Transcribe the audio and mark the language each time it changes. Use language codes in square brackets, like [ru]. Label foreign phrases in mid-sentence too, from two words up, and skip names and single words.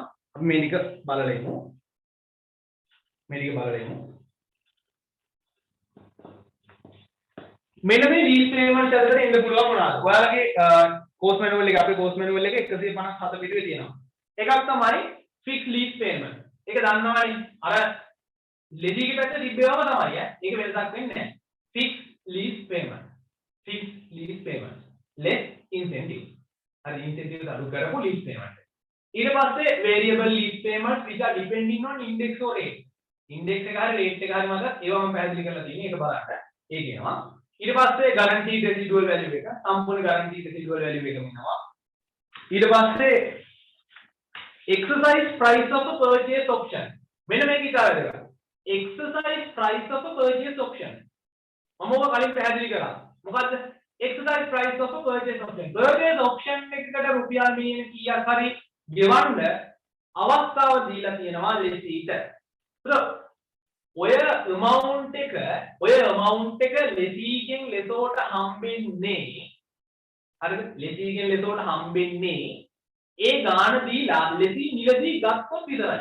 [si] අපි මේ ටික බලලා ඉමු. මෙන්න මේ [en] lease payment [si] යටතේ එන්න පුළුවන් මොනවාද? ඔයාලගේ [en] course manual [si] එක අපේ [en] course manual [si] එක 157 පිටුවේ තියෙනවා. එකක් තමයි [en] fixed lease payment. [si] ඒක දන්නවනේ අර ලෙඩිගේ පැත්තේ තිබ්බේවම තමයි ඈ. ඒක වෙනසක් වෙන්නේ නැහැ. [en] fixed lease payment. less incentive. [si] හරි incentive අඩු කරපු [en] lease payment. [si] ඊට පස්සේ [en] variable lease payment which are depending on index or rate. [si] index එක හරි rate එක හරි මත ඒවා මම පැහැදිලි කරලා තියෙනවා. ඒක බලන්න. ඒක එනවා. ඊට පස්සේ [en] guaranteed residual value [si] එක සම්පූර්ණ [en] guaranteed residual value [si] එකම එනවා. ඊට පස්සේ [en] exercise price of a purchase option. [si] මෙන්න මේක ඉතාලද ගන්න. [en] exercise price of a purchase option. [si] මම ඔබ කලින් පැහැදිලි කරා. මොකද්ද? [en] exercise price of a purchase option. purchase option [si] එකකට රුපියල් මිලියන කීයක් හරි ගෙවන්න අවස්ථාව දීලා තියෙනවා ලෙසීට. ඔය amount එක ලෙසීගෙන් ලෙසෝට හම්බෙන්නේ හරිද? ලෙසීගෙන් ලෙසෝට හම්බෙන්නේ ඒ ගාන දීලා ලෙසී නිලදී ගත්තොත් විතරයි.